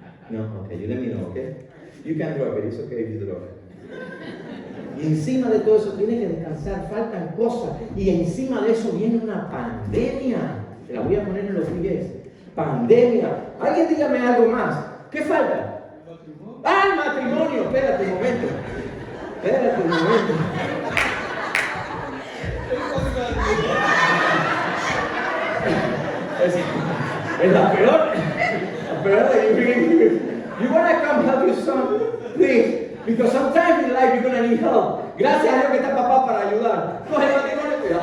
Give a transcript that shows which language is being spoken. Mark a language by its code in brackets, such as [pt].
[en] No, okay, you let me know, okay? You can drop it, it's okay if you drop it. [es] Y encima de todo eso tienes que descansar, faltan cosas. Y encima de eso viene una pandemia. Te la voy a poner en los pies. Pandemia. Alguien dígame algo más. ¿Qué falta? ¡Ah, el matrimonio! Espérate un momento. Espérate un momento. Es la peor. La peor. [en] You want to come help your son, please, because sometimes in life you're going to need help. [es] Gracias a Dios que está papá para ayudar. Coge el matrimonio.